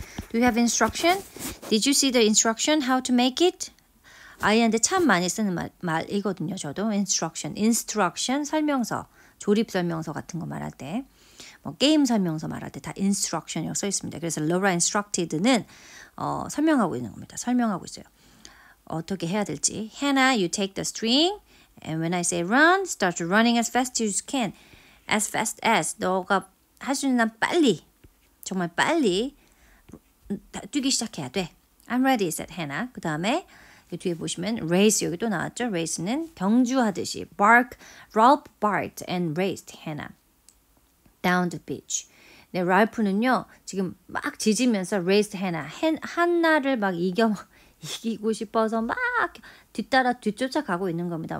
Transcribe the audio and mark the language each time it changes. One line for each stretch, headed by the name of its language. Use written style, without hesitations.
English: Do you have instruction? Did you see the instruction how to make it?
Korean: 아이한테 참 많이 쓰는 말이거든요. 저도 instruction, 설명서, 조립 설명서 같은 거 말할 때, 뭐 게임 설명서 말할 때 다 instruction이라고 써 있습니다. 그래서
English: Laura instructed
Korean: 는 설명하고 있는 겁니다. 설명하고 있어요. 어떻게 해야 될지.
English: Hannah, you take the string, and when I say run, start running as fast as you can. As fast as
Korean: 너가 할 수 있는 한 빨리, 정말 빨리 뛰기 시작해야 돼.
English: I'm ready, said Hannah.
Korean: 그 다음에 뒤에 보시면 race 여기 또 나왔죠.
English: race는
Korean: 경주하듯이
English: Ralph barked and raced Hannah down the beach.
Korean: 네, 랄프는요 지금 막 짖으면서
English: raced Hannah,
Korean: 한나를 막 이기고 싶어서 막 뒤쫓아가고 있는 겁니다.